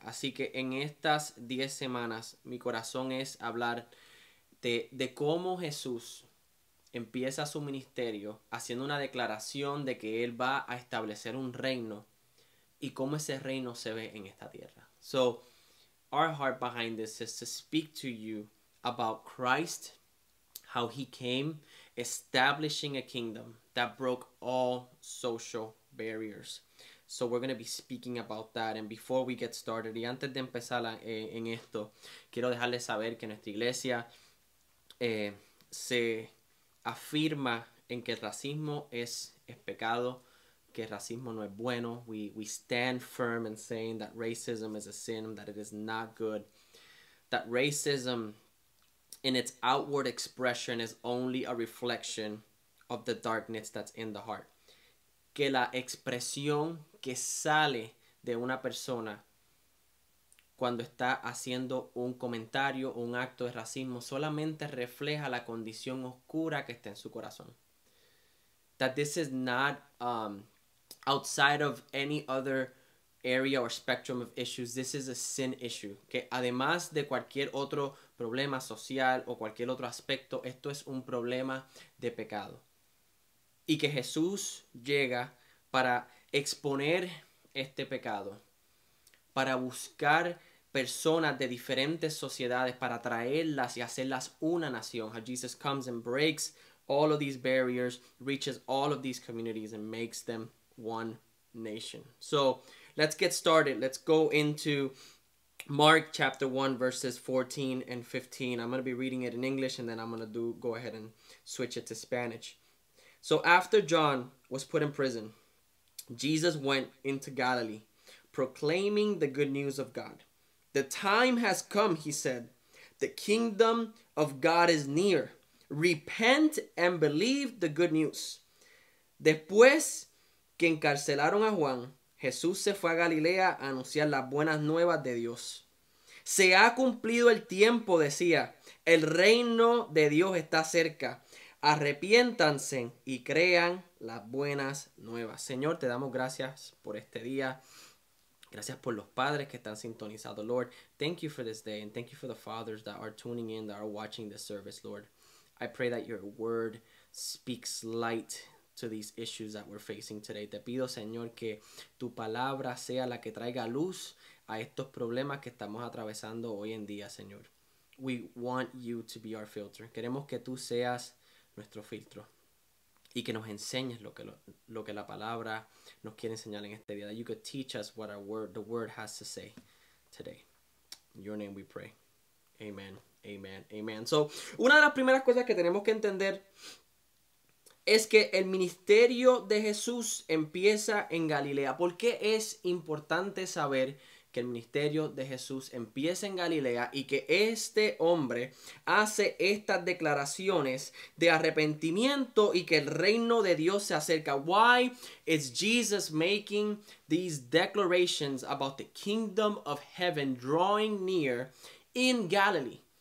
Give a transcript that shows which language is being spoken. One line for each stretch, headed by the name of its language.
Spanish: Así que en estas 10 semanas mi corazón es hablar de cómo Jesús empieza su ministerio haciendo una declaración de que Él va a establecer un reino y cómo ese reino se ve en esta tierra.
English: So, our heart behind this is to speak to you about Christ, how He came, establishing a kingdom that broke all social barriers. So we're going to be speaking about that. And before we get started,
Spanish: y antes de empezar en esto, quiero dejarles saber que nuestra iglesia se afirma en que el racismo es pecado, que el racismo no es bueno.
English: We stand firm in saying that racism is a sin, that it is not good, that racism in its outward expression is only a reflection of the darkness that's in the heart.
Spanish: Que la expresión que sale de una persona cuando está haciendo un comentario o un acto de racismo solamente refleja la condición oscura que está en su corazón.
English: That this is not outside of any other area or spectrum of issues. This is a sin issue.
Spanish: Que además de cualquier otro problema social o cualquier otro aspecto, esto es un problema de pecado. Y que Jesús llega para exponer este pecado, para buscar personas de diferentes sociedades, para traerlas y hacerlas una nación.
English: How Jesus comes and breaks all of these barriers, reaches all of these communities and makes them one nation. So let's get started. Let's go into Mark chapter 1 verses 14 and 15. I'm going to be reading it in English and then I'm going to go ahead and switch it to Spanish. So after John was put in prison, Jesus went into Galilee, proclaiming the good news of God. The time has come, he said. The kingdom of God is near. Repent and believe the good news.
Spanish: Después que encarcelaron a Juan, Jesús se fue a Galilea a anunciar las buenas nuevas de Dios. Se ha cumplido el tiempo, decía. El reino de Dios está cerca. Arrepiéntanse y crean las buenas nuevas. Señor, te damos gracias por este día. Gracias por los padres que están sintonizados, Lord.
English: Thank you for this day and thank you for the fathers that are tuning in, that are watching this service, Lord. I pray that your word speaks light to these issues that we're facing today.
Spanish: Te pido, Señor, que tu palabra sea la que traiga luz a estos problemas que estamos atravesando hoy en día, Señor. We want you to be our filter. Queremos que tú seas nuestro filtro y que nos enseñes lo que la palabra nos quiere enseñar en este día.
English: That you could teach us what the word has to say today. In your name we pray.
Spanish: Amen, amen, amen. So, una de las primeras cosas que tenemos que entender es que el ministerio de Jesús empieza en Galilea. ¿Por qué es importante saber que el ministerio de Jesús empieza en Galilea y que este hombre hace estas declaraciones de arrepentimiento y que el reino de Dios se acerca?
English: Why is Jesus making these declarations about the kingdom of heaven drawing near in Galilee?